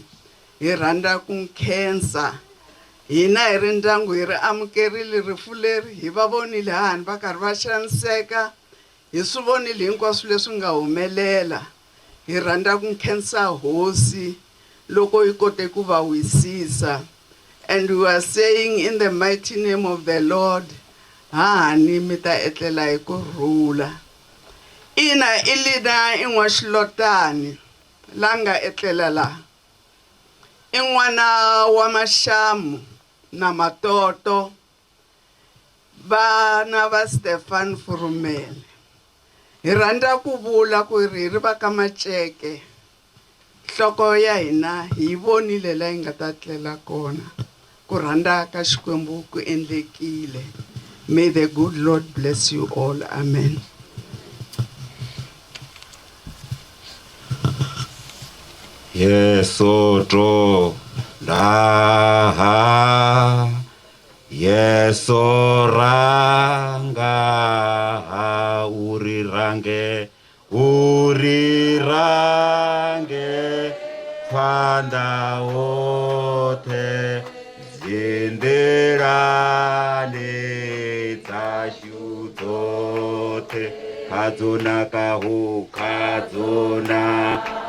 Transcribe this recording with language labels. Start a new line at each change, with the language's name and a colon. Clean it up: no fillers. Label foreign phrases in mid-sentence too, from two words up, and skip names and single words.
Tsonga: Hi rhandza ku khensa. Hina hi ri ndyangu hi ri amukerile rifu leri, hi va vonile hahani va karhi va xaniseka, hi swi vonile hinkwaswo leswi nga humelela. Hi rhandza ku khensa hosi loko hi kote ku va wisisa.
English: And we are saying in the mighty name of the Lord,
Tsonga: hahani mi ta etlela hi kurhula. Ina Linah i n'waxilotani la nga etlela laha, i n'wana wa Maxamu na Matoto, vana va Stefan Furumele. Hi rhandza ku vula ku ri va ka Maceke, nhloko ya hina hi vonile la hi nga ta tlela kona. Ku rhandza ka Xikwembu ku endlekile.
English: May the good Lord bless you all. Amen. Yesoto daha yesoranga urirange fanda ote zinderane tashutote kadzona kahu kadzona